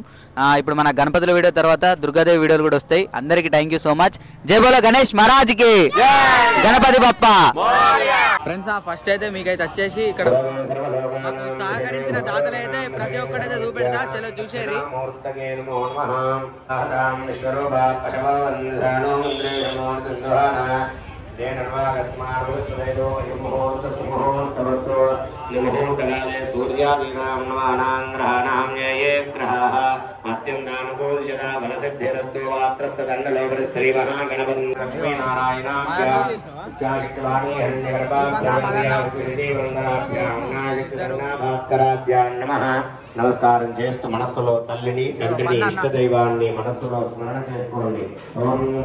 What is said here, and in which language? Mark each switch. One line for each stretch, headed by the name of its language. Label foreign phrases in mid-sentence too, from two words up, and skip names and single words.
Telugu: ఇప్పుడు మన గణపతుల వీడియో తర్వాత దుర్గాదేవి వీడియోలు కూడా వస్తాయి. అందరికీ
English: thank you so much.
Hindi: जय बोलो गणेश महाराज की,
Telugu: గణపతి బప్ప.
English: friends first
Telugu: అయితే మీకైతే వచ్చేసి ఇక్కడ మాకు సహకరించిన దాతలు అయితే ప్రతి ఒక్కటైతే చూపెడతా. చలో చూసేరి.
Sanskrit: सूर्यादीनां नवानां ग्रहाणां ये ग्रहाः अत्यन्तानुकूल्यता फलसिद्धिरस्तु वात्रस्तदण्डलोपरि श्रीमहागणपतिं लक्ष्मीनारायणाभ्यां चारित्रवाणी भास्कराभ्यां नमः.
Telugu: నమస్కారం చేస్తూ మనస్సులో తల్లిని తండ్రిని ఇష్టదైవాన్ని మనస్సులో స్మరణ చేసుకోండి. ఓం